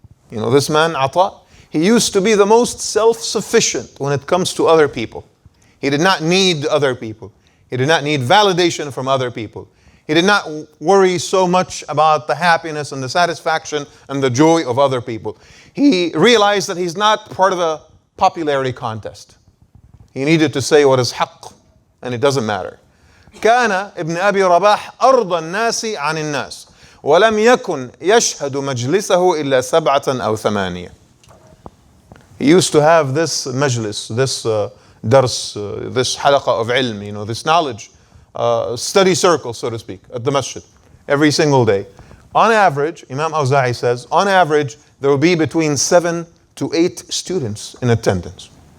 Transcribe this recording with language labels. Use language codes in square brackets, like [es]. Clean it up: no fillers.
[en] You know this man, Ata? He used to be the most self-sufficient when it comes to other people. He did not need other people. He did not need validation from other people. He did not worry so much about the happiness and the satisfaction and the joy of other people. He realized that he's not part of a popularity contest. He needed to say what is haqq, and it doesn't matter. [ar] كان ابن أبي رباح أرضى الناس عن الناس ولم يكن يشهد مجلسه إلا 7 أو 8. [en] He used to have this majlis, this dars, this halaqa of ilm, this knowledge, study circle, so to speak, at the masjid, every single day. On average, Imam Awza'i says, on average, there will be between 7 to 8 students in attendance.